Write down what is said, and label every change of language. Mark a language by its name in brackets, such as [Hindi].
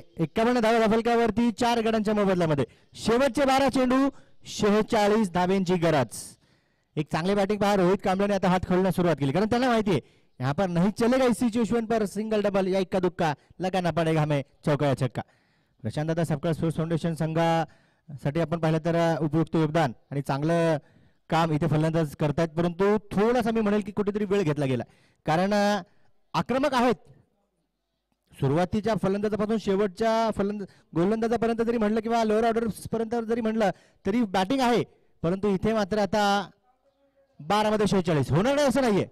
[Marathi] 51 धावा फलकावरती 4 गड्यांच्या मोबदल्यामध्ये. शेवटचे 12 चेंडू 46 धाब्यांची गरज. एक चांगली बॅटिंग पहा. रोहित कांबळेने आता हात खेळण्यास सुरुवात केली, कारण त्यांना माहिती आहे [Hindi] यहाँ पर नहीं चलेगा इस सिचुएशन पर. सिंगल डबल या इक्का दुक्का लगाना पड़ेगा हमें, चौका या छक्का. [Marathi] प्रशांत दादा सपकाळ स्पोर्ट्स फाउंडेशन संघासाठी आपण पाहिलं तर उपयुक्त योगदान आणि चांगलं काम इथे फलंदाज करतायत, परंतु थोडासा मी म्हणेल की कुठेतरी वेळ घेतला गेला, कारण आक्रमक आहेत. सुरुवातीच्या फलंदाजापासून शेवटच्या गोलंदाजापर्यंत जरी म्हणलं किंवा लोअर ऑर्डर पर्यंत जरी म्हणलं तरी बॅटिंग आहे, परंतु इथे मात्र आता 12 मध्ये 46 होणार नाही असं नाहीये.